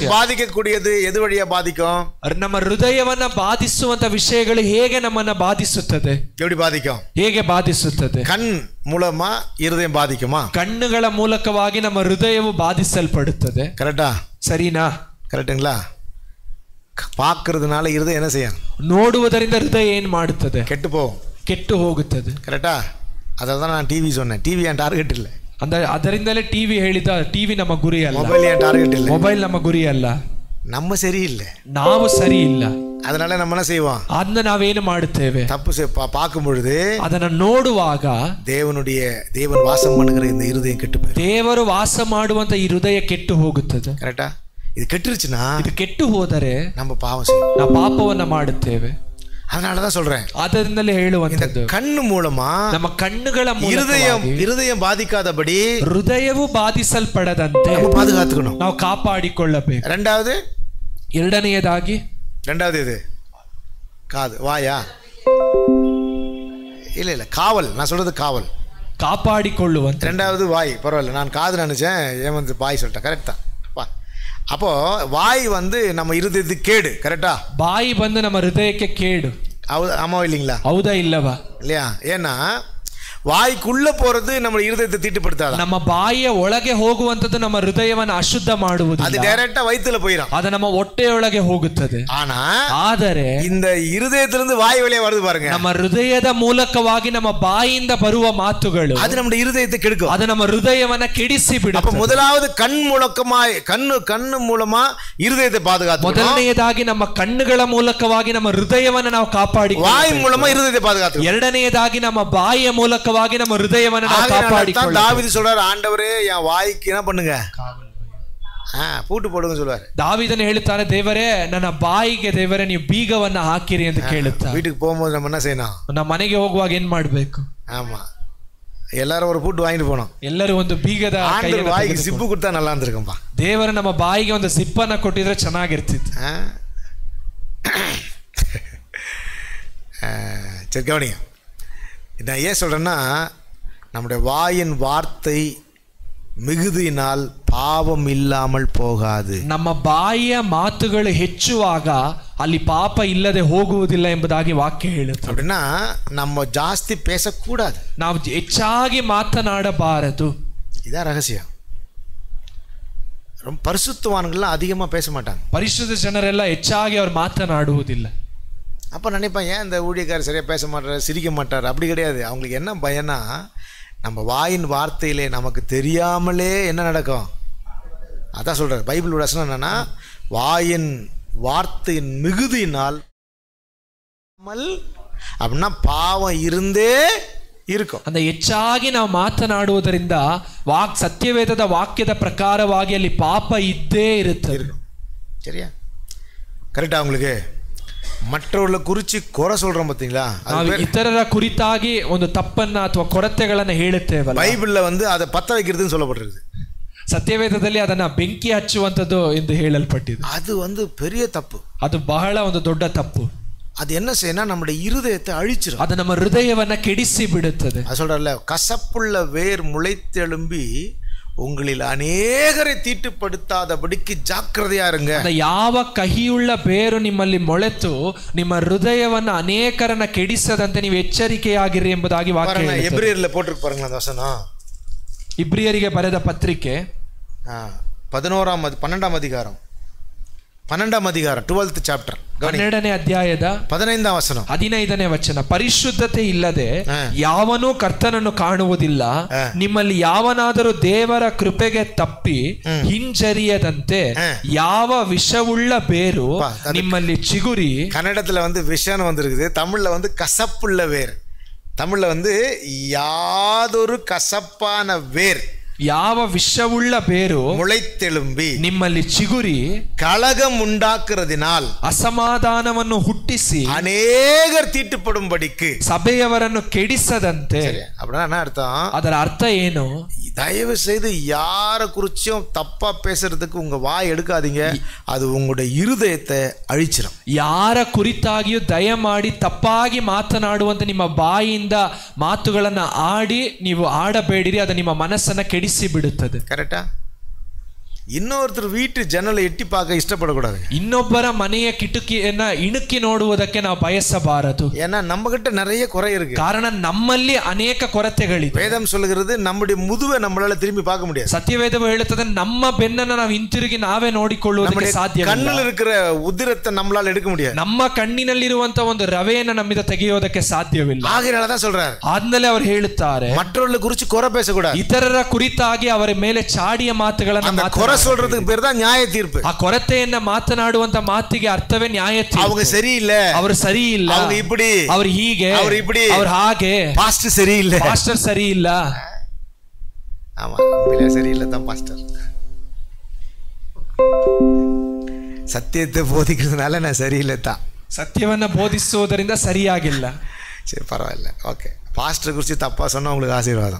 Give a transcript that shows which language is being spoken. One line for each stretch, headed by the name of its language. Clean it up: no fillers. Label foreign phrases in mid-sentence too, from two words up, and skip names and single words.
Tamil: பாதிக்கக்கூடியது எது வழியா பாதிக்கும்?
Kannada: ನಮ್ಮ ಹೃದಯವನ್ನ ಬಾಧಿಸುವಂತ ವಿಷಯಗಳು ಹೇಗೆ ನಮ್ಮನ್ನ ಬಾಧಿಸುತ್ತದೆ?
Tamil: எப்படி பாதிக்கும்?
Kannada: ಹೇಗೆ ಬಾಧಿಸುತ್ತದೆ?
Tamil: கண் மூலமா இருதயம் பாதிக்குமா?
Kannada: ಕಣ್ಣುಗಳ ಮೂಲಕವಾಗಿ ನಮ್ಮ ಹೃದಯವು ಬಾಧಿಸಲ್ಪಡುತ್ತದೆ. ಕರೆಕ್ಟಾ? ಸರಿನಾ?
Tamil: ಕರೆಕ್ಟ್ங்களா? பார்க்கிறதுனால இருதயம் என்ன செய்யும்?
Kannada: ನೋಡುವುದರಿಂದ ಹೃದಯ ಏನು ಮಾಡುತ್ತದೆ? ಕೆಟ್ಟು ಹೋಗುತ್ತದೆ. ಕರೆಕ್ಟಾ? ಅದನ್ನ ನಾನು ಟಿವಿ சொன்னேன். ಟಿವಿ ಏನ್ ಟಾರ್ಗೆಟ್ ಇಲ್ಲ. ಅದರಿಂದಲೇ ಟಿವಿ ಹೇಳಿದ, ಟಿವಿ ನಮ್ಮ ಗುರಿ ಅಲ್ಲ. ಮೊಬೈಲ್ ಏನ್ ಟಾರ್ಗೆಟ್ ಇಲ್ಲ. ಮೊಬೈಲ್ ನಮ್ಮ ಗುರಿ ಅಲ್ಲ.
Tamil: நம்ம சரியில்லை,
Kannada: ನಾವು ಸರಿ ಇಲ್ಲ.
Tamil: அதனால நம்ம என்ன செய்வோம்?
Kannada: ಅದನ್ನ ನಾವೇನು ಮಾಡುತ್ತೇವೆ?
Tamil: தப்பு பார்க்கும் பொழுது,
Kannada: ಅದನ್ನ ನೋಡುವಾಗ
Tamil: தேவன் வாசம் பண்ணுகிற இந்த இருதயம் ಕೆಟ್ಟು போயிடும்.
Kannada: ದೇವರು ವಾಸ ಮಾಡುವಂತ ಈ ಹೃದಯ ಕೆಟ್ಟು ಹೋಗುತ್ತದೆ.
Tamil: கரெக்டா? இது கெட்டிருச்சுனா,
Kannada: ಇದು ಕೆಟ್ಟು ಹೋದರೆ
Tamil: நம்ம பாவம் செய்வோம்,
Kannada: ನಾವು ಪಾಪವನ್ನ ಮಾಡುತ್ತೇವೆ.
Tamil: அதனாலதான் சொல்றேன்,
Kannada: ಅದರಿಂದಲೇ ಹೇಳುವಂತದ್ದು,
Tamil: கண்ணு மூலமா
Kannada: ನಮ್ಮ ಕಣ್ಣುಗಳ
Tamil: இருதயம் பாதிக்காதபடி,
Kannada: ಹೃದಯವು ಬಾಧಿಸಲ್ಪಡದಂತೆ
Tamil: பாதுகாத்துக்கணும்,
Kannada: ನಾವು ಕಾಪಾಡಿಕೊಳ್ಳಬೇಕು. ಎರಡನೆಯದಾಗಿ
Tamil: இது காது, வாயா, இல்ல காவல், நான் சொல்றது காவல்,
Kannada: காப்பாடிಕೊಳ್ಳುವಂತ.
Tamil: ரெண்டாவது வாய், பரவாயில்ல, நான் காது நினைச்சேன், ஏன் வாய் சொல்லிட்டேன். கரெக்ட் தான். அப்போ வாய் நம்ம இருதயத்துக்கு கேடு. கரெக்டா?
Kannada: ಬಾಯಿ ಬಂದು ನಮ್ಮ ಹೃದಯಕ್ಕೆ ಕೇಡು.
Tamil: ஆமாவா இல்லைங்களா?
Kannada: ಹೌದಾ ಇಲ್ಲವಾ?
Tamil: இல்லையா? ஏன்னா வாய்க்குள்ள போறது நம்ம இருதயத்தை தீட்டுப்படுத்தாது.
Kannada: ನಮ್ಮ ಬಾಯಿಯ ಒಳಗೆ ಹೋಗುವಂತದ್ದು ನಮ್ಮ ಹೃದಯವನ್ನು ಅಶುದ್ಧ ಮಾಡುವುದು.
Tamil: அது டைரக்டா வயித்துல போயிடும்.
Kannada: ಅದು ನಮ್ಮ ಹೊಟ್ಟೆಯೊಳಗೆ ಹೋಗುತ್ತದೆ. ಆದರೆ
Tamil: இந்த இருதயத்திலிருந்து வாய் வழியா வருது பாருங்க,
Kannada: ನಮ್ಮ ಹೃದಯದ ಮೂಲಕವಾಗಿ ನಮ್ಮ ಬಾಯಿಯಿಂದ ಬರುವ ಮಾತುಗಳು
Tamil: அது நம்ம இருதயத்தை கெடுக்கும்.
Kannada: ಅದು ನಮ್ಮ ಹೃದಯವನ್ನ ಕೆಡಿಸಿ ಬಿಡುತ್ತದೆ.
Tamil: அப்ப முதலாவது கண்ணு மூலமா இருதயத்தை பாதுகாத்து,
Kannada: ಮೊದಲನೆಯದಾಗಿ ನಮ್ಮ ಕಣ್ಣುಗಳ ಮೂಲಕವಾಗಿ ನಮ್ಮ ಹೃದಯವನ್ನು ನಾವು ಕಾಪಾಡಿಕೊಳ್ಳಬೇಕು.
Tamil: வாய் மூலமா இருதயத்தை பாதுகாத்து.
Kannada: ಎರಡನೆಯದಾಗಿ ನಮ್ಮ ಬಾಯಿಯ ಮೂಲಕವಾಗಿ ನಮ್ಮ ಹೃದಯವನ್ನು ನಾವು ಕಾಪಾಡಿಕೊಳ್ಳಬೇಕು.
Tamil: தாவீது சொல்றாரு, ஆண்டவரே என் வாய்க்கு என்ன பண்ணுங்க, பூட்டு போடுங்க சொல்லுவாரு.
Kannada: ದಾವೀದನು ಹೇಳುತ್ತಾನೆ, ದೇವರೇ ನನ್ನ ಬಾಯಿಗೆ ದೇವರೇ ನೀವು ಬೀಗವನ್ನ ಹಾಕಿರಿ ಎಂದು ಕೇಳುತ್ತಾರೆ.
Tamil: வீட்டுக்கு போகும்போது நம்ம என்ன செய்யணும்?
Kannada: ನಮ್ಮ ಮನೆಗೆ ಹೋಗುವಾಗ ಏನ್ ಮಾಡಬೇಕು?
Tamil: ஆமா, எல்லாரும் ஒரு பூட்டு வாங்கிட்டு போனோம்.
Kannada: ಎಲ್ಲರೂ ಒಂದು ಬೀಗದ
Tamil: ஆண்டவர் வாய்க்கு சிப்பு கொடுத்தா நல்லா இருந்திருக்கும்பா.
Kannada: ದೇವರು ನಮ್ಮ ಬಾಯಿಗೆ ಒಂದು ಸಿಪ್ಪನ್ನ ಕೊಟ್ಟಿದ್ರೆ ಚೆನ್ನಾಗಿರ್ತಿತ್ತು.
Tamil: சரி கவனிங்க, நான் ஏன் சொல்கிறேன்னா, நம்முடைய வாயின் வார்த்தை மிகுதியினால் பாவம் இல்லாமல் போகாது.
Kannada: ನಮ್ಮ ಬಾಯಿಯ ಮಾತುಗಳು ಹೆಚ್ಚುವಾಗ ಅಲ್ಲಿ ಪಾಪ ಇಲ್ಲದೆ ಹೋಗುವುದಿಲ್ಲ ಎಂಬುದಾಗಿ ವಾಕ್ಯ ಹೇಳುತ್ತೆ.
Tamil: அப்படின்னா நம்ம ಜಾಸ್ತಿ பேசக்கூடாது,
Kannada: ನಾವು ಹೆಚ್ಚಾಗಿ ಮಾತನಾಡಬಾರದು.
Tamil: இதான் ரகசியம். ரொம்ப பரிசுத்தவான்கள்லாம் அதிகமாக பேச மாட்டாங்க.
Kannada: ಪರಿಶುದ್ಧ ಜನರೆಲ್ಲ ಹೆಚ್ಚಾಗಿ ಅವರು ಮಾತನಾಡುವುದಿಲ್ಲ.
Tamil: அப்போ நினைப்பேன், ஏன் இந்த ஊழியக்காரர் சரியாக பேச மாட்டார், சிரிக்க மாட்டார்? அப்படி கிடையாது. அவங்களுக்கு என்ன பயனா, நம்ம வாயின் வார்த்தையிலே நமக்கு தெரியாமலே என்ன நடக்கும், அதான் சொல்கிறார். பைபிள் வசனம் என்னன்னா, வாயின் வார்த்தையின் மிகுதியினால் அப்படின்னா பாவம் இருந்தே இருக்கும்.
Kannada: அந்த ಹೆಚ್ಚಾಗಿ ನಾವು ಮಾತನಾಡುವುದರಿಂದ ಸತ್ಯವೇದದ ವಾಕ್ಯದ ಪ್ರಕಾರವಾಗಿ ಅಲ್ಲಿ ಪಾಪ ಇದ್ದೇ ಇರುತ್ತದೆ.
Tamil: சரியா? கரெக்டா? உங்களுக்கு மற்றவர்களை குறித்து குறை சொல்றோம் பார்த்தீங்களா,
Kannada: ಇತರರ ಕುರಿತಾಗಿ ಒಂದು ತಪ್ಪನ್ನ ಅಥವಾ ಕೊರತೆಗಳನ್ನ ಹೇಳುತ್ತೇವಲ್ಲ,
Tamil: ಬೈಬಲ್ல வந்து அதை பத்த வைக்கிறதுன்னு சொல்லப்பட்டிருக்கு.
Kannada: ಸತ್ಯವೇದದಲ್ಲಿ ಅದನ್ನ ಬೆಂಕಿ ಹಚ್ಚುವಂಥದ್ದು ಎಂದು ಹೇಳಲ್ಪಟ್ಟಿದೆ.
Tamil: அது வந்து பெரிய தப்பு.
Kannada: ಅದು ಬಹಳ ಒಂದು ದೊಡ್ಡ ತಪ್ಪು.
Tamil: அது என்ன செய்யணும், நம்முடைய இருதயத்தை அழிச்சிடும்.
Kannada: ಅದು ನಮ್ಮ ಹೃದಯವನ್ನ ಕೆಡಿಸಿ ಬಿಡುತ್ತದೆ.
Tamil: அது சொல்றல, கசப்புள்ள வேர் முளைத்தெழும்பி உங்களில் ಅನೇಕரை தீட்டுப்படுத்தாதபடிக்கு ஜாக்கிரதையா இருங்க.
Kannada: ಯಾವ ಕಹಿಯುಳ್ಳ ಬೇರು ನಿಮ್ಮಲ್ಲಿ ಮೊಳೆತು ನಿಮ್ಮ ಹೃದಯವನ್ನ ಅನೇಕರನ್ನ ಕೆಡಿಸದಂತೆ ನೀವು ಎಚ್ಚರಿಕೆಯಾಗಿರಿ ಎಂಬುದಾಗಿ ವಾಕ್ಯ ಹೇಳುತ್ತದೆ.
Tamil: ಎಬ್ರಿಯರ್ல போட்டுருக்கு பாருங்க அந்த வசனம்.
Kannada: ಇಬ್ರಿಯರಿಗೆ ಬರೆದ ಪತ್ರಿಕೆ 12ಾம் அதிகாரம் 12th ಚಾಪ್ಟರ್ 12ನೇ ಅಧ್ಯಾಯದ 15ನೇ ವಚನ 15ನೇ ವಚನ. ಪರಿಶುದ್ಧತೆ ಇಲ್ಲದೆ ಯಾವನೂ ಕರ್ತನನ್ನು ಕಾಣುವುದಿಲ್ಲ. ನಿಮ್ಮಲ್ಲಿ ಯಾವನಾದರೂ ದೇವರ ಕೃಪೆಗೆ ತಪ್ಪಿ ಹಿಂಜರಿಯದಂತೆ ಯಾವ ವಿಷವುಳ್ಳ ಬೇರು ನಿಮ್ಮಲ್ಲಿ ಚಿಗುರಿ.
Tamil: ಕನ್ನಡத்துல வந்து விஷம் வந்திருக்குது, தமிழ்ல வந்து கசப்புள்ள வேர். தமிழ்ல வந்து யாதொரு கசப்பான வேர்,
Kannada: ಯಾವ ವಿಷವುಳ್ಳ ಬೇರು
Tamil: முளைத்தெழும்பி
Kannada: ನಿಮ್ಮಲ್ಲಿ ಚಿಗುರಿ
Tamil: கலகம் உண்டாக்குறதினால்
Kannada: ಅಸಮಾಧಾನವನ್ನು ಹುಟ್ಟಿಸಿ
Tamil: ಅನೇಕರು தீட்டுப்படும்படிக்கு
Kannada: ಸಭೆಯವರನ್ನು ಕೆಡಿಸದಂತೆ.
Tamil: அப்படின்னா என்ன அர்த்தம்?
Kannada: ಅದರ ಅರ್ಥ ಏನು?
Tamil: தயவு செய்து யாரை குறிச்சும் தப்பா பேசுறதுக்கு உங்க வாய் எடுக்காதீங்க, அது உங்களுடைய இருதயத்தை அழிச்சிடும்.
Kannada: ಯಾರ ಕುರಿತಾಗಿಯೂ ದಯಮಾಡಿ ತಪ್ಪಾಗಿ ಮಾತನಾಡುವಂತೆ ನಿಮ್ಮ ಬಾಯಿಯಿಂದ ಮಾತುಗಳನ್ನು ಆಡಿ ನೀವು ಆಡಬೇಡಿರಿ, ಅದು ನಿಮ್ಮ ಮನಸ್ಸನ್ನ ಕೆಡಿಸಿ ಬಿಡುತ್ತದೆ. ಕರೆಕ್ಟಾ?
Tamil: ಇನ್ನೊಬ್ಬರ வீட்டு ஜன்னலை எட்டி பார்க்க இஷ்டப்படக்கூடாது.
Kannada: ಇನ್ನೊಬ್ಬರ ಮನೆಯ ಕಿಟಕಿಯನ್ನ ಇಣುಕಿ ನೋಡುವುದಕ್ಕೆ ನಾವು ಬಯಸಬಾರದು.
Tamil: ஏன்னா நம்ம கிட்ட நிறைய குறை இருக்கு.
Kannada: ಕಾರಣ ನಮ್ಮಲ್ಲಿ ಅನೇಕ ಕೊರತೆಗಳಿವೆ.
Tamil: வேதம் சொல்லுகிறது நம்முடைய முதுவை நம்மளால திரும்பி பார்க்க முடியாது.
Kannada: ಸತ್ಯವೇದವು ಹೇಳುತ್ತದೆ ನಮ್ಮ ಬೆನ್ನನ್ನು ನಾವು ಹಿಂತಿರುಗಿ ನಾವೇ ನೋಡಿಕೊಳ್ಳುವುದಕ್ಕೆ ಸಾಧ್ಯವಿಲ್ಲ.
Tamil: ಕಣ್ಣಲ್ಲಿ இருக்கிற ಉದಿರத்தை நம்மளால எடுக்க முடியாது.
Kannada: ನಮ್ಮ ಕಣ್ಣಿನಲ್ಲಿರುವಂತ ಒಂದು ರವೆಯನ್ನು ನಮ್ಮಿಂದ ತೆಗೆಯೋದಕ್ಕೆ ಸಾಧ್ಯವಿಲ್ಲ.
Tamil: ஆகையால தான் சொல்றாரு.
Kannada: ಆದ್ಮೇಲೆ ಅವರು ಹೇಳುತ್ತಾರೆ,
Tamil: மற்றவர்களை குறித்து குறை பேசக்கூடாது.
Kannada: ಇತರರ ಕುರಿತಾಗಿ ಅವರ ಮೇಲೆ ಚಾಡಿಯ ಮಾತುಗಳನ್ನು ಮಾತನಾಡ
Tamil: சொல்றதுக்கு பேர் தான் நியாய தீர்ப்பு.
Kannada: ಆ ಕೊರತೆಯನ್ನ ಮಾತನಾಡುವಂತ ಮಾತಿಗೆ ಅರ್ಥವೇ ನ್ಯಾಯ ತೀರ್ಪು.
Tamil: அவங்க சரியில்லை,
Kannada: ಅವರು ಸರಿ ಇಲ್ಲ,
Tamil: அவங்க இப்படி,
Kannada: ಅವರು ಹೀಗೆ, ಅವರು இப்படி, ಅವರು ಹಾಗೆ,
Tamil: பாஸ்டர் சரியில்லை,
Kannada: பாஸ்டர் ಸರಿ ಇಲ್ಲ.
Tamil: ஆமா, உண்மையிலே சரியில்லை தான் பாஸ்டர். சத்தியத்தை போதிக்கிறதுனால நான் சரியில்லை தான். ಸತ್ಯವನ್ನ ಬೋಧಿಸುವುದರಿಂದ ಸರಿಯಾಗಿಲ್ಲ. சரி பரவாயில்ல, ஓகே. பாஸ்டர் குறித்து தப்பா சொன்னா உங்களுக்கு ஆசீர்வாதம்.